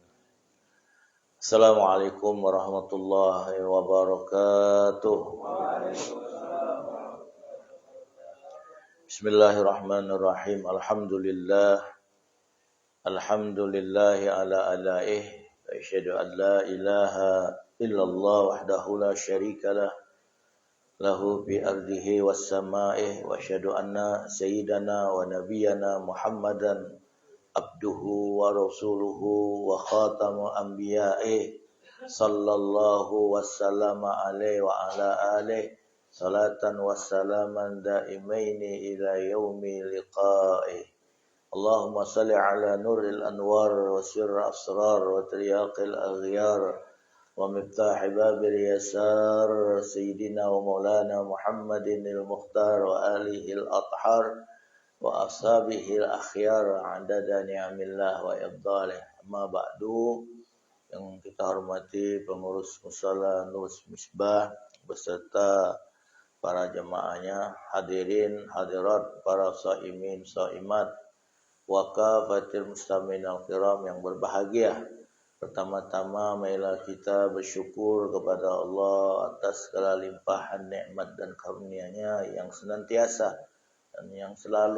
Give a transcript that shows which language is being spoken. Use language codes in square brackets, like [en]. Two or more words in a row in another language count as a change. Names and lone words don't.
[ar] السلام عليكم ورحمة الله وبركاته. بسم الله الرحمن الرحيم. الحمد لله على آلائه وأشهد أن لا إله إلا الله وحده لا شريك له له بأرضه وسمائه وأشهد أن سيدنا ونبينا محمدا عبده ورسوله وخاتم أنبيائه صلى الله وسلم عليه وعلى آله صلاة وسلاما دائمين إلى يوم لقائه. اللهم صل على نور الأنوار وسر الأسرار وترياق الأغيار ومفتاح باب اليسار سيدنا ومولانا محمد المختار وآله الأطهار وأصحابه الأخيار عدد نعم الله وإبداله. أما بعد, [id] yang kita hormati pengurus musala Nur Misbah beserta para jemaahnya, hadirin hadirat, para shaimin shaimat [ar] وكافة المسلمين الكرام [id] yang berbahagia. Pertama-tama marilah kita bersyukur kepada Allah atas segala limpahan nikmat dan karunia-Nya yang senantiasa dan yang selalu